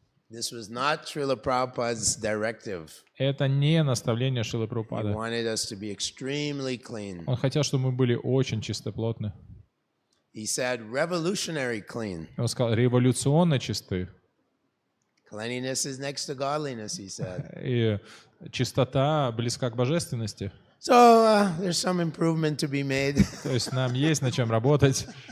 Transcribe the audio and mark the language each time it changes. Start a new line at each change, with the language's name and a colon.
English: This was not Srila Prabhupada's directive.
Russian: Это не наставление Шрилы
English: He
Russian: Прабхупады.
English: wanted us to be extremely clean.
Russian: Он хотел, чтобы мы были очень чистоплотны.
English: He said revolutionary clean.
Russian: Он сказал, революционно чисты.
English: Cleanliness is next to godliness, he said.
Russian: И чистота близка к божественности.
English: So there's some improvement to be made.
Russian: То есть нам есть над чем работать.